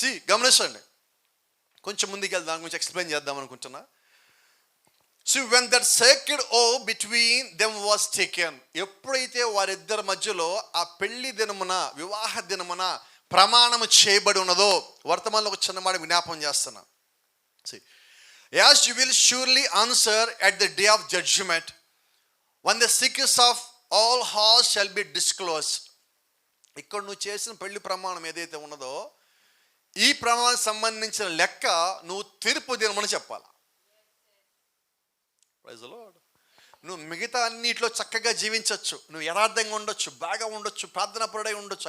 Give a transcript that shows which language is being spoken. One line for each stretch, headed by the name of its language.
Telugu: గమనించండి, కొంచెం ముందుకు వెళ్దాం, దాని గురించి ఎక్స్ప్లెయిన్ చేద్దాం అనుకుంటున్నా.
English: when that sacred oath between them was taken,
Telugu: ఎప్పుడైతే వారిద్దరి మధ్యలో ఆ పెళ్లి దినమున వివాహ దినమున ప్రమాణము చేయబడి ఉన్నదో, వర్తమానంలో ఒక చిన్న మాట జ్ఞాపకం చేస్తున్నా.
English: As you will surely answer at the day of judgment, when the secrets of all hearts shall be disclosed.
Telugu: ఇక్కడ నువ్వు చేసిన పెళ్లి ప్రమాణం ఏదైతే ఉన్నదో ఈ ప్రమాణానికి సంబంధించిన లెక్క నువ్వు తీర్పు దినమని చెప్పాలి. Praise the lord. నువ్వు మిగతా అన్నిట్లో చక్కగా జీవించవచ్చు, నువ్వు యథార్థంగా ఉండొచ్చు, బాగా ఉండొచ్చు, ప్రార్థనాపరుడై ఉండొచ్చు.